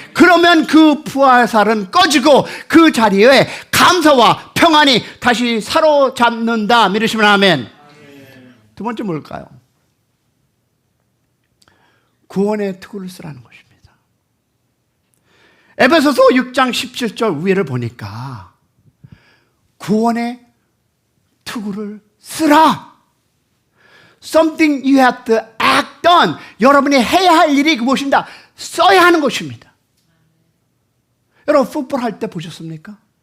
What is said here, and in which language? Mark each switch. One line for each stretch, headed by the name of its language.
Korean: 그러면 그 부활살은 꺼지고 그 자리에 감사와 평안이 다시 사로잡는다. 믿으시면 아멘. 두 번째 뭘까요? 구원의 투구를 쓰라는 것입니다. 에베소서 6장 17절 위를 보니까 구원의 투구를 쓰라.
English: Something you have to act on.
Korean: 여러분이 해야 할 일이 무엇입니다? 써야 하는 것입니다. 여러분, 풋볼 할 때 보셨습니까?